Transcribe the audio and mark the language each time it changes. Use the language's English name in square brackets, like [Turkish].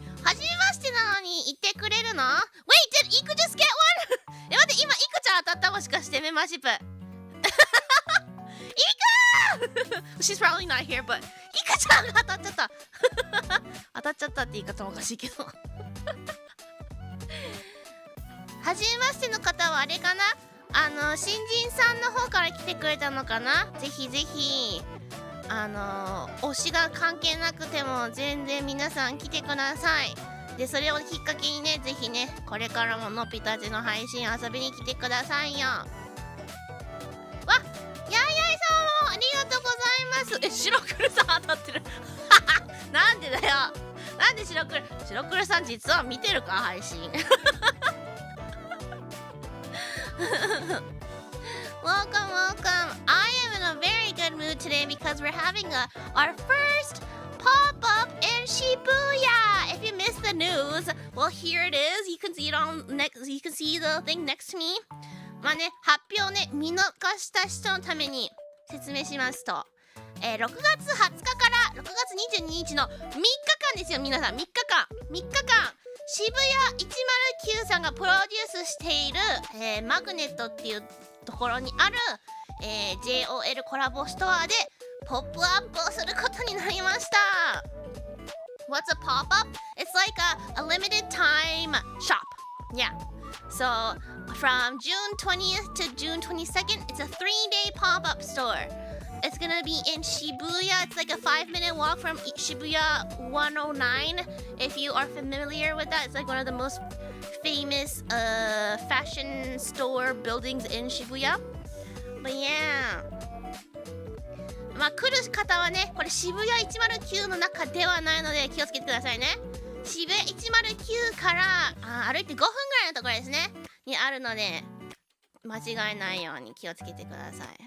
[Japanese] はじめましてなのに言ってくれるの？ [English] Wait, did Iku just get one? [Japanese] 待って、今イクちゃん当たった？もしかしてメンバーシップ [English] She's probably not here, but [Japanese] イカちゃんが当たっちゃった当たっちゃったって言い方もおかしいけどはじめましての方はあれかな、新人さんの方から来てくれたのかな。ぜひぜひ推しが関係なくても全然皆さん来てください。でそれをきっかけにね、ぜひね、これからものぴたちの配信遊びに来てくださいよ。わっ、やいやいさんもありがとうございます。白黒さん当たってるなんでだよ。なんで白黒さん実は見てるか配信Welcome. [English] I am in a very good mood today because we're having our first pop-up in Shibuya. If you missed the news, well, here it is. You can see it on next. You can see the thing next to me. [Japanese] まあね、発表ね、見逃した人のために説明しますと、6月20日から6月22日の3日間ですよ。皆さん3日間渋谷109さんがプロデュースしている、マグネットっていうところにある、JOL コラボストアでポップアップをすることになりました。 [English] What's a pop-up? It's like a limited time shop. Yeah. So from June 20th to June 22nd, it's a 3-day pop-up store. It's gonna be in Shibuya. It's like a 5-minute walk from Shibuya 109. If you are familiar with that, it's like one of the most famous fashion store buildings in Shibuya. But yeah. [Japanese] まあ来る方はね、これ渋谷109の中ではないので気をつけてくださいね。渋谷109から歩いて5分ぐらいのところですねにあるので、間違えないように気をつけてください。